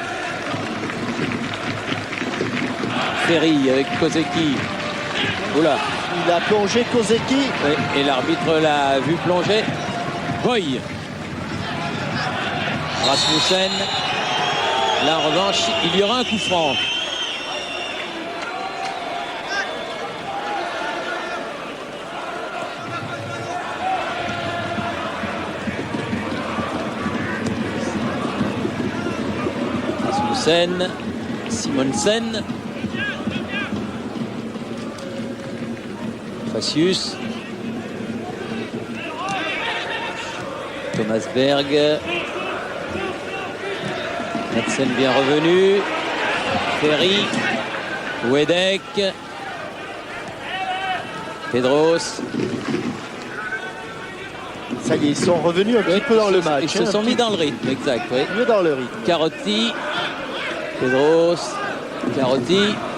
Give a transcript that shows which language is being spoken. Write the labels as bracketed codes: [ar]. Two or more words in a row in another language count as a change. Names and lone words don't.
[fr] Ferry avec Kozeki. Oula. Il a plongé Kozeki. Oui, et l'arbitre l'a vu plonger. Boy. Rasmussen. Là, en revanche, il y aura un coup franc. Rasmussen. Simonsen. Facius. Thomas Berg. Madsen bien revenu. Ferry. Wedek. Pedros. Ça y est, ils sont revenus un petit peu dans le match. Ils se sont mis dans le rythme, exact. Oui. Mieux dans le rythme. Carotti. Pedros. Carotti.